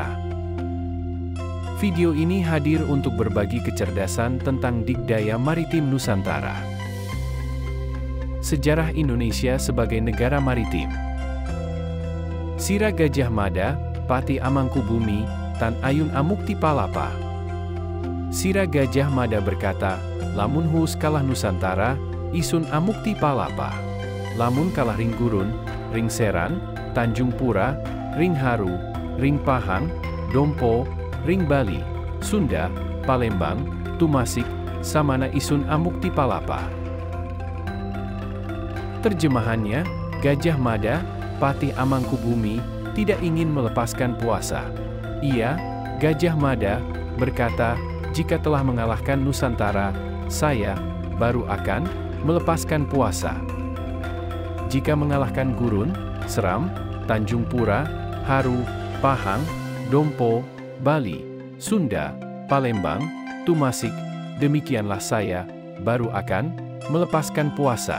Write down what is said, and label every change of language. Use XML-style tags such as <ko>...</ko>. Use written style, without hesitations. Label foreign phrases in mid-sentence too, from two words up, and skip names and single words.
<id>Video ini hadir untuk berbagi kecerdasan tentang digdaya maritim Nusantara. Sejarah Indonesia sebagai negara maritim.</id> <kaw>Sira Gajah Mada, Pati Amangkubumi, Tan Ayun Amukti Palapa. Sira Gajah Mada berkata, lamun hus kalah Nusantara, isun Amukti Palapa. Lamun kalah ring Gurun, ring Seran, Tanjung Pura, ring Haru, ring Pahang, Dompo, ring Bali, Sunda, Palembang, Tumasik, samana isun Amukti Palapa.</kaw> <id>Terjemahannya, Gajah Mada, Patih Amangkubumi, tidak ingin melepaskan puasa. Ia, Gajah Mada, berkata, jika telah mengalahkan Nusantara, saya baru akan melepaskan puasa. Jika mengalahkan Gurun, Seram, Tanjung Pura, Haru, Pahang, Dompo, Bali, Sunda, Palembang, Tumasik, demikianlah saya baru akan melepaskan puasa.</id>